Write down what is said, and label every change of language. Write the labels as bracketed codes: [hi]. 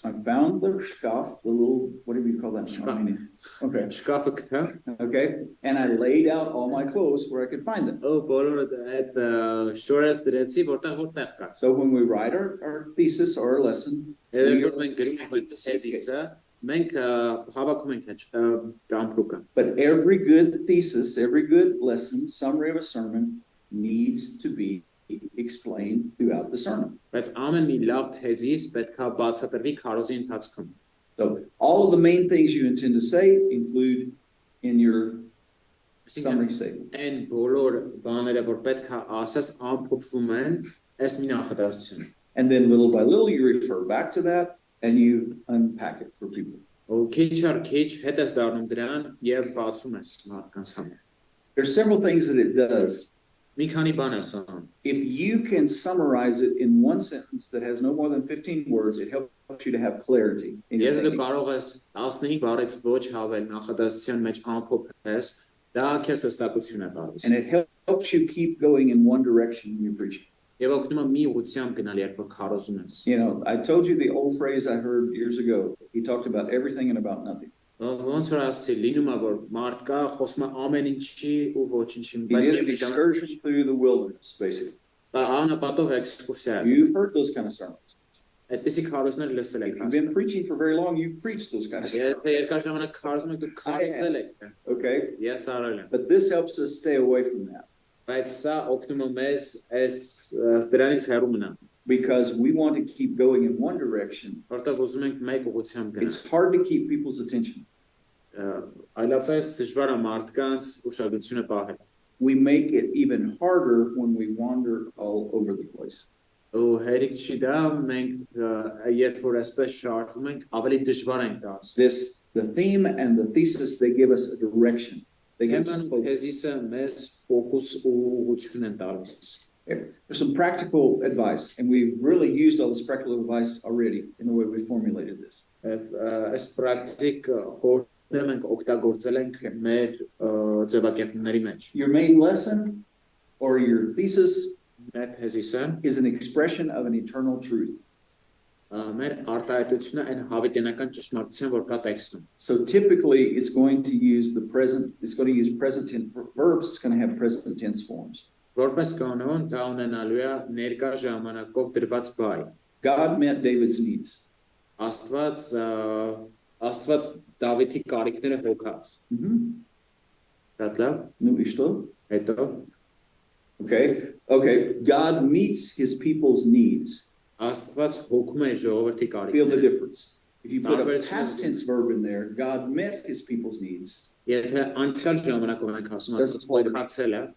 [en] I found the scarf, the little, what do you call that? Okay. [hy] շկաֆը գտա, [en] Okay. And I laid out all my clothes where I could find them. [hy] բոլորը այդ շորերս դրեցի, որտեղ կա։ [en] So when we write our thesis or our lesson, [hy] Երբ որ մենք գրում ենք թեզիսը, մենք հավաքում ենք այդ ճամփուկը։ [en] but every good thesis, every good lesson, summary of a sermon needs to be explained throughout the sermon. [hy] Բայց ամեն մի լավ թեզիս պետք է բացատրվի քարոզի ընթացքում։ [en] So all of the main things you intend to say include in your summary statement. [hy] Այն բոլոր բաները, որ պետք է ասես, ամփոփվում են այս մի նախադասությունում։ [en] And then little by little you refer back to that and you unpack it for people. [hy] Ու քիչ առ քիչ հետ ես դառնում դրան եւ բացում ես մարդկանց համար։ [en] There's several things that it does. [hy] Մի քանի բան է ասում։ [en] If you can summarize it in one sentence that has no more than 15 words, it helps you to have clarity in your [hy] Եթե դու [en] thinking. [hy] կարող ես 15 բառից ոչ հավել նախադասության մեջ ամփոփես, դա քեզ հստակություն է տալիս։ [en] And it helps you keep going in one direction when you're preaching. [hy] Եվ օգնում է մի ուղղությամբ գնալ, երբ որ քարոզում ես։ [en] You know, I told you the old phrase I heard years ago. He talked about everything and about nothing. [hy] Ոնց որ ասի, լինում է որ մարդ կա, խոսում է ամեն ինչի ու ոչինչի, [en] He did an excursion through the wilderness, basically. [hy] անապատով էքսկուրսիա։ [en] You've heard those kind of sermons. [hy] Այդպիսի քարոզներ լսել [en] If [hy] եք։ [en] you've been preaching for very long, you've preached those kind of sermons. [hy] Եթե երկար ժամանակ քարոզում եք, դու քարոզել եք։ [en] Okay? [hy] Ես արել եմ։ [en] But this helps us stay away from that [hy] Բայց սա օգնում է մեզ այս դրանից հեռու մնալ, [en] because we want to keep going in one direction. [hy] որտեղ ուզում ենք մեկ ուղղությամբ գնալ։ [en] It's hard to keep people's attention. [hy] Այլապես դժվար է մարդկանց ուշադրությունը պահել։ [en] We make it even harder when we wander all over the place. [hy] Ու հերիք չի դա, մենք երբ որ այսպես շարժվում ենք, ավելի դժվար ենք դարձնում։ [en] The theme and the thesis, they give us a direction. They give us a [hy] Թեման [en] focus. [hy] թեզիսը մեզ ֆոկուս ու ուղղություն են տալիս։ [en] There's some practical advice, and we've really used all this practical advice already in the way we formulated this. [hy] Այս պրակտիկ խորհուրդները մենք օգտագործել ենք մեր ձևակերպումների մեջ։ [en] Your main lesson or your thesis [hy] Մեր թեզիսը [en] is an expression of an eternal truth. [hy] մեր արտահայտությունը այն հավիտենական ճշմարտության, որ կա տեքստում։ [en] So typically it's going to use present tense verbs, it's going to have present tense forms. [hy] Որպես կանոն դա ունենալու է ներկա ժամանակով դրված բայ։ [en] God met David's needs. [hy] Աստված Դավիթի կարիքները հոգաց։ Դա լավ, [ru] Ну и что? [hy] հետո [en] Okay. God meets his people's needs. [hy] Աստված հոգում է ժողովրդի [en] Feel the [hy] կարիքները։ [en] difference. If you put a past tense verb in there, God met his people's needs. [hy] Եթե անցյալ ժամանակով ենք ասում, Աստված հոգացել է,